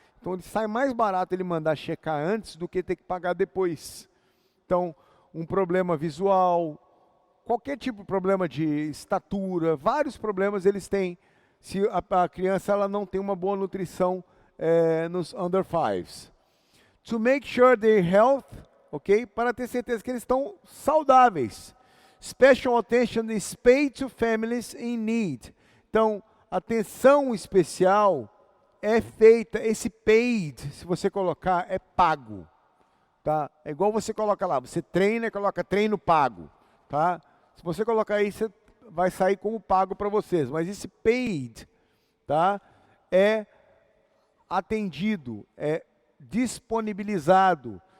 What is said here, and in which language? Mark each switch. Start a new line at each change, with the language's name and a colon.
Portuguese: Então, ele sai mais barato ele mandar checar antes do que ter que pagar depois. Então, um problema visual, qualquer tipo de problema de estatura, vários problemas eles têm se a criança ela não tem uma boa nutrição nos under 5s.
English: To make sure their health, ok?
Portuguese: Para ter certeza que eles estão saudáveis.
English: Special attention is paid to families in need.
Portuguese: Então, atenção especial é feita, esse paid, se você colocar, é pago. Tá? É igual você coloca lá, você treina e coloca treino pago. Tá? Se você colocar aí, você vai sair como pago para vocês. Mas esse paid, tá? É atendido, é disponibilizado.